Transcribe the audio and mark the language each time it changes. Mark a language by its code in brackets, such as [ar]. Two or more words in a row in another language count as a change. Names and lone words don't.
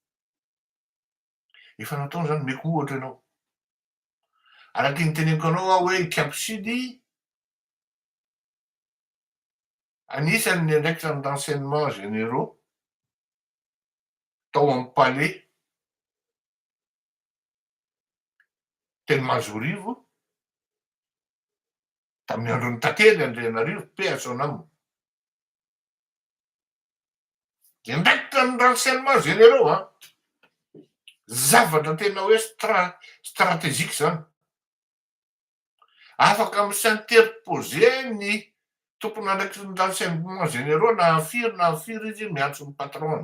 [mg] Efa nataony zany meko ohatra ianao. Araky ny teneniko anao aho hoe kapsily anisan'ny andraikitra [fr] d'enseignement généraux [mg] tao amin'ny palais teny Majorivo tamin'ny andron'ny tantely Andrianarivo [fr] paix à son âme. [mg] Andraikitra [fr] d'enseignement généraux [mg] zavatra tena hoe stratégique zany. Afaka misinterposer ny tompony andraikitra [fr] d'enseignement généraux [mg] na firy izy miantso ny patron.